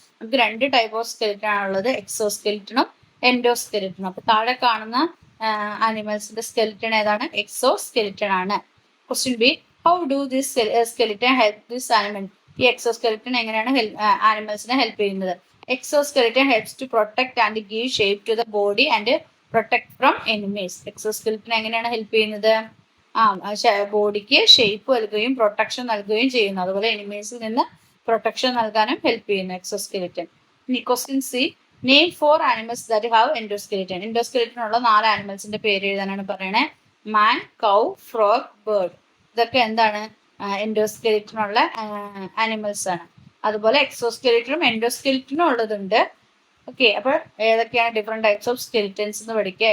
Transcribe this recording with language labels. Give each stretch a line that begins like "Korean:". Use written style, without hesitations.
Malayalam: നമുക്ക് 2 type of skeleton ആണുള്ളത്, എക്സോ സ്കെലിറ്റണും endo സ്കെലിറ്റണും. അപ്പൊ താഴെ കാണുന്ന ആനിമൽസിന്റെ സ്കെലിറ്റൺ ഏതാണ്? എക്സോ സ്കെലിറ്റൺ ആണ്. Question B,
English: How do this skeleton help this animal.
Malayalam: ഈ എക്സോ സ്കെലിറ്റൺ എങ്ങനെയാണ് ആനിമൽസിനെ ഹെൽപ്പ് ചെയ്യുന്നത്?
English: Exoskeleton helps to protect and give shape to the body and protect from enemies.
Malayalam: Exoskeleton എങ്ങനെയാണ് ഹെൽപ്പ് ചെയ്യുന്നത്? ബോഡിക്ക് ഷേപ്പ് നൽകുകയും പ്രൊട്ടക്ഷൻ നൽകുകയും ചെയ്യുന്നു. അതുപോലെ എനിമീസിൽ നിന്ന് പ്രൊട്ടക്ഷൻ നൽകാനും ഹെൽപ്പ് ചെയ്യുന്നു exoskeleton.
English: Question C, name 4 animals that have endoskeleton.
Malayalam: Endoskeleton ഉള്ള 4 ആനിമൽസിന്റെ പേര് എഴുതാനാണ് പറയണേ. മാൻ, കൗ, ഫ്രോഗ്, ബേർഡ്. ഇതൊക്കെ എന്താണ്? എൻഡോസ്കെലിറ്റനുള്ള ആനിമൽസ് ആണ്. അതുപോലെ എക്സോസ്കെലിറ്റനും എൻഡോസ്കെലിറ്റനും ഉള്ളതുണ്ട്. ഓക്കെ, അപ്പോൾ ഏതൊക്കെയാണ് ഡിഫറെന്റ് ടൈപ്സ് ഓഫ് സ്കെലിറ്റൻസ് എന്ന് പഠിക്കുക.